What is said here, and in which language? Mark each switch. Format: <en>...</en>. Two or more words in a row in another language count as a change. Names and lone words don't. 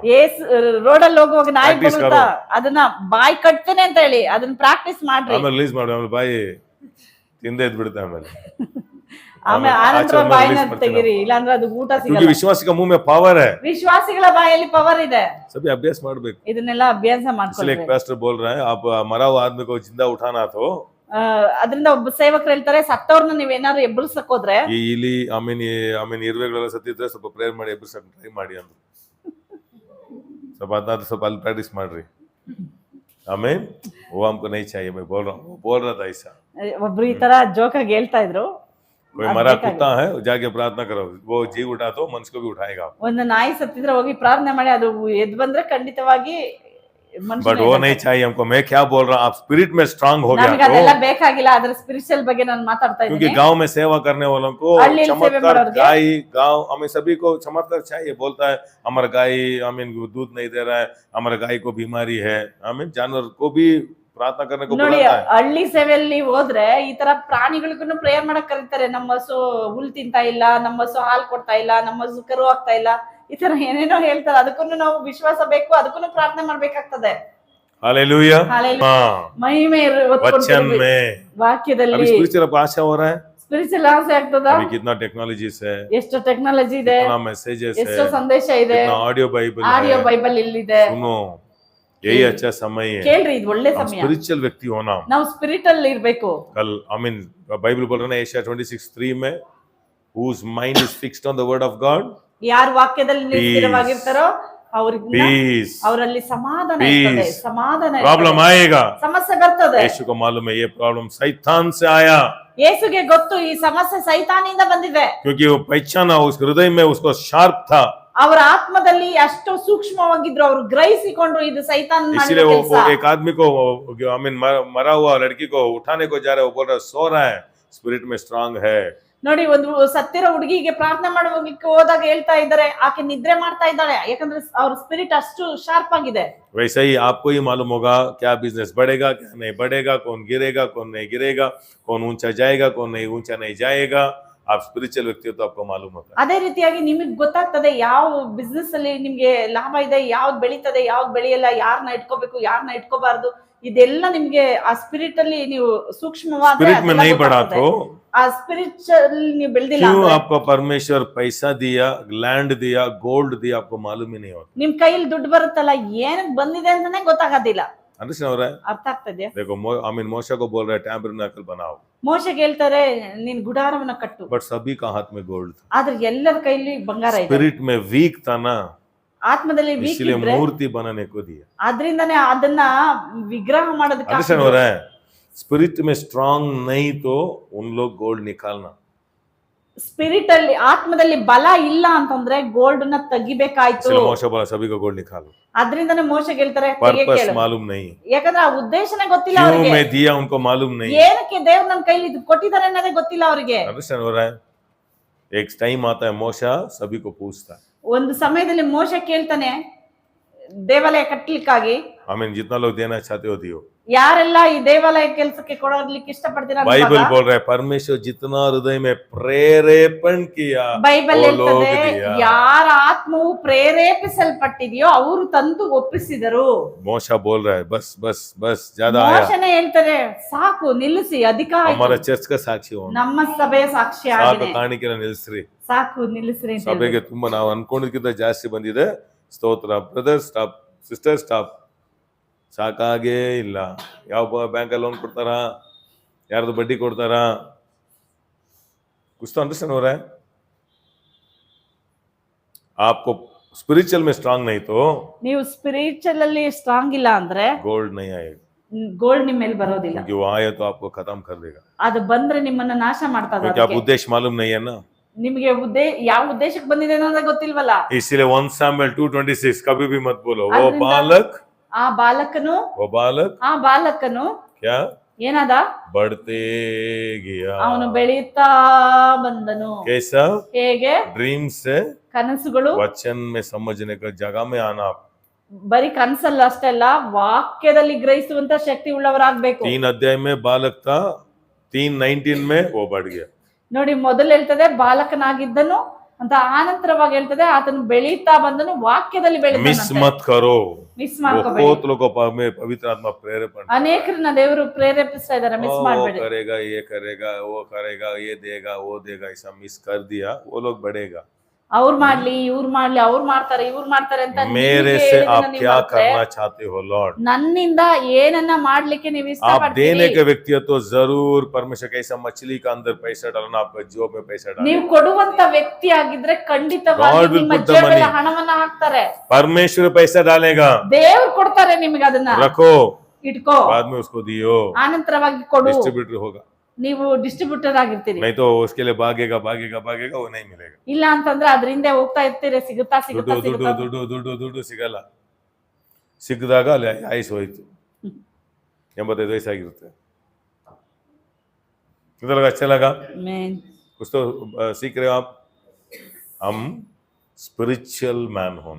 <kn>ರೋಡಲ್ಲಿ ಹೋಗುವಾಗ ನಾಯಿ Practice ಬರುತ್ತಾ,</kn> <hi>ಕರೋ.</hi> <kn>ಅದನ್ನ ಬಾಯಿ ಕಟ್ತೇನೆ ಅಂತ ಹೇಳಿ ಅದನ್ನ ಪ್ರಾಕ್ಟೀಸ್ ಮಾಡ್ರಿ, ಆಮೇಲೆ ರಿಲೀಸ್ ಮಾಡಿ, ಆಮೇಲೆ ಬಾಯಿ ತಿಂದೆ ಎದ್ದು ಬಿಡುತ್ತೆ, ಆಮೇಲೆ ಆಮೇಲೆ ಆನಂತರ ಬಾಯಿನ ತೆಗಿರಿ, ಇಲ್ಲಾಂದ್ರೆ ಅದು ಊಟ</kn> <hi>क्योंकि</hi> <kn>ಸಿಗಲ್ಲ।</kn> <hi>विश्वास का मुंह में पावर है,</hi> <kn>ವಿಶ್ವಾಸಿಗಳ ಬಾಯಲ್ಲಿ ಪವರ್ ಇದೆ,</kn> <hi>सभी अभ्यास ಮಾಡ್ಬೇಕು।</hi> <kn>ಇದನ್ನೆಲ್ಲ ಅಭ್ಯಾಸ</kn> <hi>इसलिए एक</hi> <kn>ಮಾಡ್ಕೊಳ್ಳಿ।</kn> <hi>पास्टर बोल रहा है, आप मरा हुआ आदमी को जिंदा उठाना तो</hi> <kn>ಅದರಿಂದ ಒಬ್ಬ ಸೇವಕರು ಹೇಳ್ತಾರೆ, ಸತ್ತವ್ರನ್ನ ನೀವೇನಾದ್ರು ಎಬ್ಬರಿಸಕ್ ಹೋದ್ರೆ, ಈ ಇಲಿ ಆಮೇಲೆ ಇರುವೆಗಳೆಲ್ಲ ಸತ್ತಿದ್ರೆ ಸ್ವಲ್ಪ ಪ್ರೇಯರ್ ಮಾಡಿ ಎಬ್ಬರಿಸಕ್ ಟ್ರೈ ಮಾಡಿ ಅಂದ್ರು, ಸ್ವಲ್ಪ ಅದನ್ನ ಸ್ವಲ್ಪ ಅಲ್ಲಿ ಪ್ರಾಕ್ಟೀಸ್ ಮಾಡ್ರಿ, ಆಮೇಲೆ</kn> <hi>वो हमको नहीं चाहिए, मैं बोल रहा हूँ, वो बोल रहा था ऐसा,</hi> <kn>ಒಬ್ರು ಈ ತರ ಜೋಕಾಗಿ ಹೇಳ್ತಾ ಇದ್ರು,</kn> <hi>कोई मरा कुत्ता है जाके प्रार्थना करो, वो जी उठा तो मनुष्य को भी उठाएगा।</hi> <kn>ಒಂದು ನಾಯಿ ಸತ್ತಿದ್ರೆ ಹೋಗಿ ಪ್ರಾರ್ಥನೆ ಮಾಡಿ, ಅದು ಎದ್ದು ಬಂದ್ರೆ ಖಂಡಿತವಾಗಿ</kn> <hi>बट वो नहीं चाहिए हमको। मैं क्या बोल रहा हूँ, आप स्पिरिट में स्ट्रांग हो</hi> <kn>ನಮ್ಗೆ</kn> <hi>गया</hi> <kn>ಅದೆಲ್ಲ</kn> <hi>तो,</hi> <kn>ಬೇಕಾಗಿಲ್ಲ, ಅದ್ರ ಸ್ಪಿರಿಚುವಲ್ ಬಗ್ಗೆ ನಾನು ಮಾತಾಡ್ತಾ</kn> <hi>क्योंकि</hi> <kn>ಇದ್ದೀನಿ।</kn> <hi>गांव में सेवा करने वालों को</hi> <kn>ಹಳ್ಳಿ ಸೇವಾ</kn> <hi>चमत्कार,</hi> <kn>ಮಾಡೋರ್ಗೆ</kn> <hi>गाय गांव हमें सभी को चमत्कार चाहिए। बोलता है हमारा गाय दूध नहीं दे रहा है, हमारा गाय को बीमारी है, जानवर को भी प्रार्थना करने को</hi> <kn>ನೋಡಿ,</kn> <hi>बुलाता है।</hi> <kn>ಹಳ್ಳಿ ಸೇವೆಯಲ್ಲಿ ಹೋದ್ರೆ ಈ ತರ ಪ್ರಾಣಿಗಳಿಗೂ ಪ್ರೇಯರ್ ಮಾಡಕ್ ಕರೀತಾರೆ, ನಮ್ಮ ಹಸು ಹುಲ್ ತಿಂತಾ ಇಲ್ಲ, ನಮ್ಮ ಹಸು ಹಾಲು ಕೊಡ್ತಾ ಇಲ್ಲ, ನಮ್ಮ ಹಸು ಕರು ಆಗ್ತಾ ಇಲ್ಲ, ಈ ತರ ಏನೇನೋ ಹೇಳ್ತಾರೆ, ಅದಕ್ಕೂ ನಾವು ವಿಶ್ವಾಸ ಬೇಕು, ಅದಕ್ಕೂ ಪ್ರಾರ್ಥನೆ ಮಾಡ್ಬೇಕಾಗ್ತದೆ।</kn> <hi>हालेलुया। हालेलुया। हाँ,</hi> <kn>ಮಹಿಮೆ</kn> <hi>वचन में</hi> <kn>ವಾಕ್ಯದಲ್ಲಿ</kn> <hi>अभी स्पिरिचुअल आपको आशा हो रहा है,</hi> <kn>ಸ್ಪಿರಿಚುವಲ್ ಆಸೆ ಆಗ್ತದ?</kn> <hi>अभी कितना टेक्नोलॉजीस है,</hi> <kn>ಎಷ್ಟು ಟೆಕ್ನಾಲಜಿ ಇದೆ,</kn> <hi>कितना मैसेजेस है,</hi> <kn>ಎಷ್ಟೋ ಸಂದೇಶ ಇದೆ,</kn> <hi>कितना ऑडियो बाइबल</hi> <kn>ಆಡಿಯೋ</kn> <hi>है।</hi> <kn>ಬೈಬಲ್ ಇಲ್ಲಿದೆ.</kn> <hi>सुनो, यही अच्छा समय है</hi> <kn>ಕೇಳ್ರಿ, ಇದು ಒಳ್ಳೆ</kn> <hi>हम</hi> <kn>ಸಮಯ.</kn> <hi>स्पिरिचुअल व्यक्ति होना।</hi> <kn>ನಾವು ಸ್ಪಿರಿಟ್ ಅಲ್ಲಿ ಇರ್ಬೇಕು.</kn> <hi>कल</hi> <en>I mean</en> <hi>बाइबल बोल रहा है एशिया 26:3 में,</hi> <en>whose mind is fixed on the word of God,</en> <kn>ಯಾರು ವಾಕ್ಯದಲ್ಲಿ ಸ್ಥಿರವಾಗಿರ್ತಾರೋ ಅವ್ರಿಗೆ</kn> <en>peace,</en> <kn>ಅವರಲ್ಲಿ ಸಮಾಧಾನ ಇರ್ತದೆ,</kn> <en>Peace.</en> <kn>ಸಮಾಧಾನ</kn> <hi>प्रॉब्लम</hi> <kn>ಇರ್ತದೆ.</kn> <hi>आएगा।</hi> <kn>ಸಮಸ್ಯೆ ಬರ್ತದೆ.</kn> <hi>यीशु को मालूम है ये प्रॉब्लम शैतान से आया,</hi> <kn>ಯೇಸುಗೆ ಗೊತ್ತು ಈ ಸಮಸ್ಯೆ ಸೈತಾನಿಂದ ಬಂದಿದೆ.</kn> <hi>क्योंकि वो पहचाना, उस हृदय में उसको शार्प था,</hi> <kn>ಅವರ ಆತ್ಮದಲ್ಲಿ ಅಷ್ಟು ಸೂಕ್ಷ್ಮವಾಗಿದ್ರು, ಅವರು ಗ್ರಹಿಸಿಕೊಂಡ್ರು ಇದು ಸೈತಾನ್</kn> <hi>इसलिए</hi> <kn>ಮಾಡಿದ</kn> <hi>वो</hi> <kn>ಕೆಲಸ.</kn> <hi>एक आदमी को</hi> <en>I mean</en> <hi>मरा हुआ लड़की को उठाने को जा रहा है, वो बोल रहा है सो रहा है, स्पिरिट में स्ट्रांग है।</hi> <kn>ನೋಡಿ, ಒಂದು ಸತ್ತಿರೋ ಹುಡುಗಿಗೆ ಪ್ರಾರ್ಥನೆ ಮಾಡೋಗ್ಲಿಕ್ಕೆ ಹೋದಾಗ ಹೇಳ್ತಾ ಇದ್ದಾರೆ ಆಕೆ ನಿದ್ರೆ ಮಾಡ್ತಾ ಇದ್ದಾಳೆ, ಯಾಕಂದ್ರೆ ಅವ್ರ ಸ್ಪಿರಿಟ್ ಅಷ್ಟು ಶಾರ್ಪ್ ಆಗಿದೆ.</kn> <hi>वैसे ही आपको ही मालूम होगा क्या बिजनेस बढ़ेगा, क्या नहीं बढ़ेगा, कौन गिरेगा, कौन नहीं गिरेगा, कौन ऊंचा जाएगा, कौन नहीं ऊंचा नहीं जाएगा। आप स्पिरिचुअल व्यक्ति हो तो आपको मालूम होता है।</hi> <kn>ಅದೇ ರೀತಿಯಾಗಿ ನಿಮಗೆ ಗೊತ್ತಾಗ್ತದೆ ಯಾವ ಬಿಸ್ನೆಸ್ ಅಲ್ಲಿ ನಿಮ್ಗೆ ಲಾಭ ಇದೆ, ಯಾವ್ದು ಬೆಳೀತದೆ, ಯಾವ್ದು ಬೆಳೆಯಲ್ಲ, ಯಾರನ್ನ ಇಟ್ಕೋಬೇಕು, ಯಾರನ್ನ ಇಟ್ಕೋಬಾರ್ದು, ಇದೆಲ್ಲ ನಿಮ್ಗೆ ಆ ಸ್ಪಿರಿಟ್ ಅಲ್ಲಿ ನೀವು ಸೂಕ್ಷ್ಮವಾದ</kn> <hi>स्पिरिट में नहीं बढ़ा तो</hi> <kn>ಆ ಸ್ಪಿರಿಚುವಲ್ ನೀವು ಬೆಳೆದಿಲ್ಲ</kn> <hi>क्यों</hi> <kn>ಅಂದ್ರೆ</kn> <hi>आपको परमेश्वर पैसा दिया, लैंड दिया, गोल्ड दिया, आपको मालूम ही नहीं होता।</hi> <kn>ನಿಮ್ ಕೈಯಲ್ಲಿ ದುಡ್ಡು ಬರುತ್ತಲ್ಲ, ಏನಕ್ ಬಂದಿದೆ ಅಂತಾನೆ ಗೊತ್ತಾಗೋದಿಲ್ಲ.</kn> <hi>अंडरस्टैंड हो रहा है?</hi> <kn>ಅರ್ಥ ಆಗ್ತದೆ?</kn> <hi>देखो</hi> <en>I mean</en> <hi>मोशा को बोल रहा है टैबरनेकल बनाओ,</hi> <kn>ಮೋಶೆಗೆ ಹೇಳ್ತಾರೆ ನೀನ್ ಗುಡಾರವನ್ನ ಕಟ್ಟು,</kn> <hi>बट सभी का हाथ में गोल्ड था।</hi> <kn>ಆದ್ರೆ ಎಲ್ಲರ ಕೈಲಿ ಬಂಗಾರ ಇದೆ.</kn> <hi>स्पिरिट में वीक था ना,</hi> <kn>ಆತ್ಮದಲ್ಲಿ ವೀಕ್</kn> <hi>इसलिए</hi> <kn>ಇದ್ರೆ</kn> <hi>मूर्ति बनाने को दिया।</hi> <kn>ಆದ್ರಿಂದಾನೇ ಅದನ್ನ ವಿಗ್ರಹ ಮಾಡೋದಕ್ಕೆ</kn> <hi>अंडरस्टैंड हो रहा है? स्पिरिट में स्ट्रांग नहीं तो उन लोग गोल्ड निकालना।</hi> <kn>ಸ್ಪಿರಿಟ್ ಅಲ್ಲಿ ಆತ್ಮದಲ್ಲಿ ಬಲ ಇಲ್ಲ ಅಂತಂದ್ರೆ ಗೋಲ್ಡ್ ನ ತೆಗಿಬೇಕಾಯ್ತು.</kn> <hi>इसलिए मोशा बोला सभी का गोल्ड निकालो।</hi> <kn>ಅದ್ರಿಂದಾನೇ ಮೋಶೆಗೆ ಹೇಳ್ತಾರೆ</kn> <hi>पर्पस मालूम नहीं,</hi> <kn>ಯಾಕಂದ್ರೆ ಆ ಉದ್ದೇಶನೇ ಗೊತ್ತಿಲ್ಲ</kn> <hi>क्यों</hi> <kn>ಅವ್ರಿಗೆ,</kn> <hi>मैं दिया उनको मालूम नहीं।</hi> <kn>ಏನಕ್ಕೆ ದೇವ್ರು ನನ್ನ ಕೈಲಿ ಇದು ಕೊಟ್ಟಿದ್ದಾರೆ ಅನ್ನೋದೇ ಗೊತ್ತಿಲ್ಲ ಅವ್ರಿಗೆ.</kn> <hi>अंडरस्टैंड हो रहा है? एक टाइम आता है मोशा सभी को पूछता है,</hi> <kn>ಒಂದು ಸಮಯದಲ್ಲಿ ಮೋಶೆ ಕೇಳ್ತಾನೆ ದೇವಾಲಯ ಕಟ್ಟಲಿಕ್ಕಾಗಿ,</kn> <en>I mean</en> <hi>जितना लोग देना चाहते हो दियो।</hi> <kn>ಯಾರೆಲ್ಲ ಈ ದೇವಾಲಯ ಕೆಲಸಕ್ಕೆ ಕೊಡೋರ್ಲಿಕ್ಕೆ ಇಷ್ಟಪಡ್ತೀರಾ ಅಂತ</kn> <hi>बाइबल</hi> <kn>ಇವಾಗ</kn> <hi>बोल रहा है परमेश्वर जितना हृदय में प्रेरेपण किया</hi> <kn>ಬೈಬಲ್</kn> <hi>वो लोग</hi> <kn>ಹೇಳ್ತದೆ</kn> <hi>दिया।</hi> <kn>ಯಾರ ಆತ್ಮವು ಪ್ರೇರೇಪಿಸಲ್ಪಟ್ಟಿದೆಯೋ ಅವರು ತಂದು ಒಪ್ಪಿಸಿದರು.</kn> <hi>मोशा बोल रहा है बस बस बस ज्यादा आया,</hi> <kn>ಮೋಶನೇ ಹೇಳ್ತಾರೆ ಸಾಕು ನಿಲ್ಲಿಸಿ, ಅಧಿಕ ಆಯ್ತು.</kn> <hi>हमारा चर्च का साक्षी होना,</hi> <kn>ನಮ್ಮ ಸಭೆಯ ಸಾಕ್ಷಿ ಸಾಕು ಆಗಿದೆ, ಕಾಣಿಕೆನ ನಿಲ್ಲಿಸ್ರಿ, ಸಾಕು ನಿಲ್ಲಿಸ್ರಿ ಅಂತ ಸಭೆಗೆ ಹೇಳ್ಬೇಕು. ತುಂಬಾ ನಾವು ಅನ್ಕೊಂಡಿದ್ದಕ್ಕಿಂತ ಜಾಸ್ತಿ ಬಂದಿದೆ, ಸ್ತೋತ್ರ ಬ್ರದರ್,</kn> <en>stop sister,</en> <kn>ಸ್ಟಾಪ್, ಸಾಕಾಗೇ ಇಲ್ಲ. ಯಾವ ಬ್ಯಾಂಕಲ್ಲಿ ಲೋನ್ ಕೊಡ್ತಾರ, ಯಾರ್ದು ಬಡ್ಡಿ ಕೊಡ್ತಾರ,</kn> <hi>कुछ तो अंडरस्टैंड हो रहा है? आपको स्पिरिचुअल में स्ट्रांग नहीं तो</hi> <kn>ನೀವು ಸ್ಪಿರಿಚುವಲ್ ಅಲ್ಲಿ ಸ್ಟ್ರಾಂಗ್ ಇಲ್ಲ ಅಂದ್ರೆ</kn> <hi>गोल्ड नहीं आएगा,</hi> <kn>ಗೋಲ್ಡ್ ನಿಮ್ಮ ಮೇಲೆ ಬರೋದಿಲ್ಲ.</kn> <hi>क्योंकि वो आए तो आपको खत्म कर देगा,</hi> <kn>ಅದು ಬಂದ್ರೆ ನಿಮ್ಮನ್ನ ನಾಶ ಮಾಡ್ತದ.</kn> <hi>क्योंकि आप उद्देश्य मालूम नहीं है ना।</hi> <kn>ನಿಮಗೆ ಯಾವ ಉದ್ದೇಶಕ್ಕೆ ಬಂದಿದೆ ಅನ್ನೋದೇ ಗೊತ್ತಿಲ್ವಲ್ಲ.</kn> <hi>इसलिए 1 Samuel 2:26 कभी भी मत बोलो वो</hi> <kn>अद्रिंदा-</kn> <hi>बालक,</hi> <kn>ಆ ಬಾಲಕನು</kn> <hi>वो बालक</hi> <kn>ಆ ಬಾಲಕನು</kn> <hi>क्या</hi> <kn>ಏನಾದ,</kn> <hi>बढ़ते गया।</hi> <kn>ಅವನು ಬೆಳೀತಾ ಬಂದನು.</kn> <hi>कैसा?</hi> <kn>ಹೇಗೆ?</kn> <hi>ड्रीम से</hi> <kn>ಕನಸುಗಳು</kn> <hi>वचन में समझने का जगह में आना।</hi> <kn>ಬರೀ ಕನಸಲ್ಲ ಅಷ್ಟೇ ಅಲ್ಲ, ವಾಕ್ಯದಲ್ಲಿ ಗ್ರಹಿಸುವಂತ ಶಕ್ತಿ ಉಳ್ಳವರಾಗ್ಬೇಕು.</kn> <hi>3 अध्याय में बालक था, 3:19 में वो बढ़ गया।</hi> <kn>ನೋಡಿ, ಮೊದಲು ಹೇಳ್ತದೆ ಬಾಲಕನಾಗಿದ್ದನು ಅಂತ, ಆನಂತರವಾಗಿ ಹೇಳ್ತದೆ ಆತನು ಬೆಳೀತಾ ಬಂದನು, ವಾಕ್ಯದಲ್ಲಿ</kn> <hi>मिस</hi> <kn>ಬೆಳೆದ.</kn> <hi>मत करो,</hi> <kn>ಮಿಸ್</kn> <hi>वो</hi> <kn>ಮಾಡ್ಕೋಬೇಡಿ.</kn> <hi>बहुत लोगों को पवित्र आत्मा प्रेरेपण</hi> <kn>ಅನೇಕರನ್ನ ದೇವರು ಪ್ರೇರೇಪಿಸ್ತಾ ಇದಾರೆ, ಮಿಸ್</kn> <hi>वो</hi> <kn>ಮಾಡ್ಬೇಡಿ.</kn> <hi>करेगा, ये करेगा, वो करेगा, ये देगा, वो देगा, ऐसा मिस कर दिया, वो लोग बढ़ेगा।</hi> <kn>ಅವ್ರು ಮಾಡ್ಲಿ, ಇವ್ರು ಮಾಡ್ಲಿ, ಅವ್ರು ಮಾಡ್ತಾರೆ, ಇವ್ರು ಮಾಡ್ತಾರೆ ಅಂತ</kn> <hi>मेरे</hi> <kn>ನಿಮ್ಗೆ</kn> <hi>से</hi> <kn>ಹೇಳಿದ್ದನ್ನ</kn> <hi>आप</hi> <kn>ನೀವು</kn> <hi>क्या</hi> <kn>ಮಾಡ್ತಾರೆ.</kn> <hi>करना चाहते हो लॉर्ड?</hi> <kn>ನನ್ನಿಂದ ಏನನ್ನ ಮಾಡ್ಲಿಕ್ಕೆ ನೀವು</kn> <hi>आप</hi> <kn>ಇಷ್ಟಪಡ್ತೀರಿ?</kn> <hi>देने के व्यक्ति हो तो जरूर परमेश्वर कैसा मछली का अंदर पैसा डालना, आपका जेब में पैसा</hi> <kn>ನೀವು</kn> <hi>डालना।</hi> <kn>ಕೊಡುವಂತ ವ್ಯಕ್ತಿ ಆಗಿದ್ರೆ ಖಂಡಿತವಾಗಿ</kn> <en>God will</en> <kn>ನಿಮ್ಮ</kn> <en>put the</en> <kn>ಜೇಬಲ್ಲಿ</kn> <en>money.</en> <kn>ಹಣವನ್ನ ಹಾಕ್ತಾರೆ.</kn> <hi>परमेश्वर पैसा डालेगा,</hi> <kn>ದೇವ್ರು ಕೊಡ್ತಾರೆ ನಿಮ್ಗೆ, ಅದನ್ನ</kn> <hi>रखो,</hi> <kn>ಇಟ್ಕೋ,</kn> <hi>बाद में उसको दियो,</hi> <kn>ಆನಂತರವಾಗಿ ಕೊಡು.</kn> <hi>डिस्ट्रीब्यूटर होगा,</hi> <kn>ನೀವು ಡಿಸ್ಟ್ರಿಬ್ಯೂಟರ್ ಆಗಿರ್ತೀರಿ.</kn> <hi>नहीं तो उसके लिए भागेगा भागेगा भागेगा, वो नहीं मिलेगा।</hi> <kn>ಇಲ್ಲ ಅಂತಂದ್ರೆ ಅದರಿಂದ ಹೋಗ್ತಾ ಇರ್ತೀರಿ, ಸಿಗುತ್ತಾ ಸಿಗುತ್ತಾ ದುಡ್ಡು ದುಡ್ಡು ಸಿಗುತ್ತಾ. ದುಡ್ಡು ದುಡ್ಡು ದುಡ್ಡು ಸಿಗಲ್ಲ, ಸಿಕ್ಕಿದಾಗ ಅಲ್ಲಿ ಆಯುಸ್ ಹೋಯ್ತು, 85 ವಯಸ್ಸಾಗಿರುತ್ತೆ।</kn> <hi>अच्छा लगा?</hi> <en>Amen.</en> <hi>कुछ तो सीख रहे हो आप? हम स्पिरिचुअल मैन होना।</hi>